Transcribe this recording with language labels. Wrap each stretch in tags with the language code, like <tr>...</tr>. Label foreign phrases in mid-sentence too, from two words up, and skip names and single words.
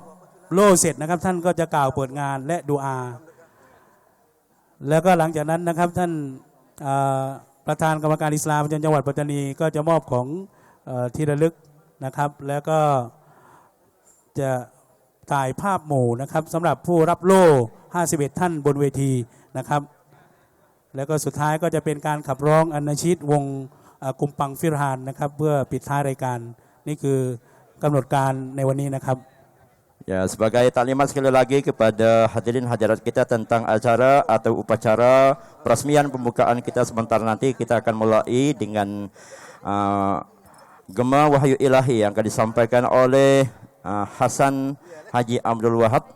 <th>โล่เสร็จนะครับท่านก็จะกล่าวเปิดงานและดูอาแล้วก็หลังจากนั้นนะครับท่านประธานกรรมการอิสลามประจำจังหวัดปัตตานีก็จะมอบของที่ระลึกนะครับแล้วก็จะถ่ายภาพหมู่นะครับสำหรับผู้รับโล่ 51 ท่านบนเวทีนะครับแล้วก็สุดท้ายก็จะเป็นการขับร้องอันนาชีดวงกุมปังฟิรฮานนะครับเพื่อปิดท้ายรายการนี่คือกำหนดการในวันนี้นะครับ</th> <ms>Ya, sebagai taklimat sekali lagi kepada hadirin hadirat kita tentang acara atau upacara peresmian pembukaan kita sebentar nanti kita akan mulai dengan Gema Wahyu Ilahi yang akan disampaikan oleh Hasan Haji Abdul Wahab.</ms>